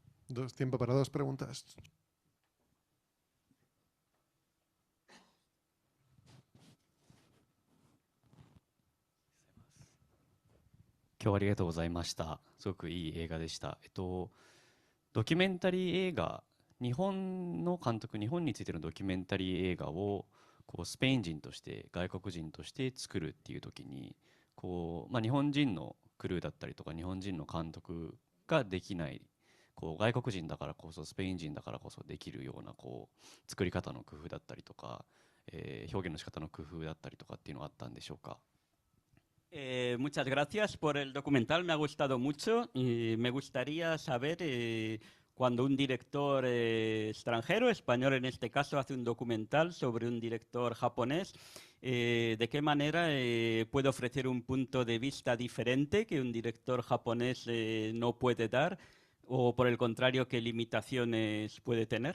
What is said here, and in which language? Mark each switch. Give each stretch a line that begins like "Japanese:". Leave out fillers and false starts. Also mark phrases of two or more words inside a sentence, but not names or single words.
Spanish: Tiempo para dos preguntas.
Japanese: 今日はありがとうございました。すごくいい映画でした。ドキュメンタリー映画、日本の監督、日本についてのドキュメンタリー映画をこうスペイン人として外国人として作るっていう時に日本人のクルーだったりとか日本人の監督ができない外国人だからこそスペイン人だからこそできるような作り方の工夫だったりとか、表現の仕方の工夫だったりとかっていうのはあったんでしょうか。
Spanish: Muchas gracias por el documental, me ha gustado mucho y me gustaría saber cuando un director extranjero, español en este caso, hace un documental sobre un director japonés, de qué manera puede ofrecer un punto de vista diferente que un director japonés no puede dar o por el contrario, qué limitaciones puede tener.